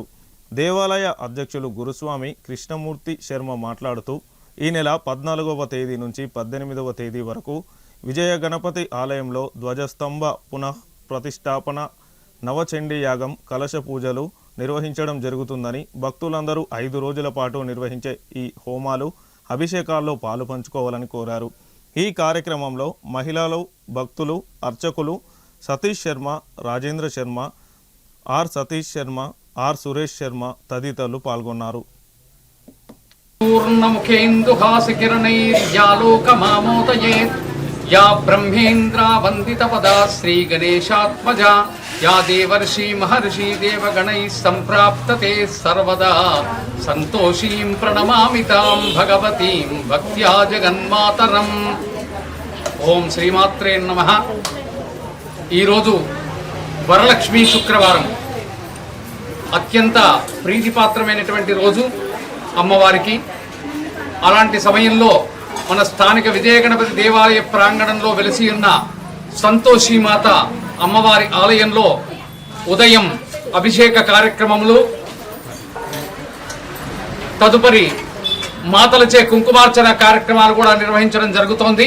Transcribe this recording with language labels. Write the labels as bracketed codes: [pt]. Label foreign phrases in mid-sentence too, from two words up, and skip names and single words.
[te] దేవాలయ అధ్యక్షులు గురుస్వామి కృష్ణమూర్తి శర్మ మాట్లాడుతూ ఈ నెల 14వ తేదీ నుంచి 18వ తేదీ వరకు విజయ గణపతి ఆలయంలో ధ్వజస్తంభ పునః ప్రతిష్టాపన, నవచండీ యాగం, కలశ పూజలు నిర్వహించడం జరుగుతుందని, భక్తులందరూ 5 రోజుల పాటు నిర్వహించే ఈ హోమాలు, అభిషేకాల్లో పాలు పంచుకోవాలని కోరారు. ఈ కార్యక్రమంలో మహిళలు, భక్తులు, అర్చకులు సతీష్ శర్మ, రాజేంద్ర శర్మ, ఆర్ సతీష్ శర్మ, ఆర్ సురేష్ శర్మ తదితరులు పాల్గొన్నారు. [sa] या ब्रह्मेन्द्रा वंदितपदा श्री गणेशात्मजा या देवर्षि महर्षि देवगणैः सम्प्राप्तते सर्वदा संतोषीं प्रणमामि तां भगवतीं भक्त्या जगन्मातरम्. ओम श्रीमात्रे नमः. [te] ఈ రోజు వరలక్ష్మి శుక్రవారం అత్యంత ప్రీతిపాత్రమైనటువంటి రోజు అమ్మవారికి. అలాంటి సమయంలో మన స్థానిక విజయ గణపతి దేవాలయ ప్రాంగణంలో వెలిసి ఉన్న సంతోషిమాత అమ్మవారి ఆలయంలో ఉదయం అభిషేక కార్యక్రమములు, తదుపరి మాతలచే కుంకుమార్చన కార్యక్రమాలు కూడా నిర్వహించడం జరుగుతోంది.